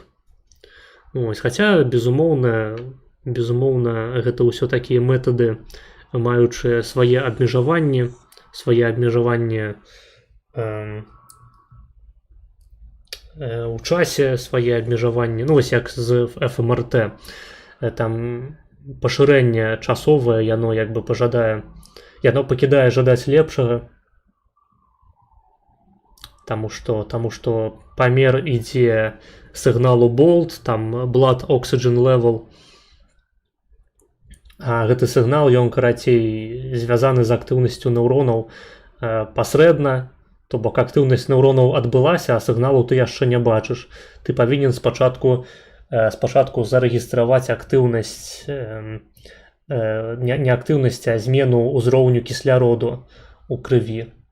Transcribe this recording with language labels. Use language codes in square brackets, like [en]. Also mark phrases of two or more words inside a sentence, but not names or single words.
[be] Хаця, безумоўна, гэта ўсё такія метады, маючыя свае абмежаванні у часе, свае абмежаванні, ну, вось як з ФМРТ, там пашырэнне часовае, яно як бы яно пакідае жадаць лепшага, таму што памер ідзе сігналу болт, там [en] blood oxygen level, [be] а гэты сігнал, ён, карацей, звязаны з актыўнасцю нейронаў пасрэдна, то бок актыўнасць нейронаў адбылася, а сігналу ты яшчэ не бачыш. Ты павінен спачатку зарэгістраваць актыўнасць, не актыўнасць, а змену ўзроўню кісляроду у крыві.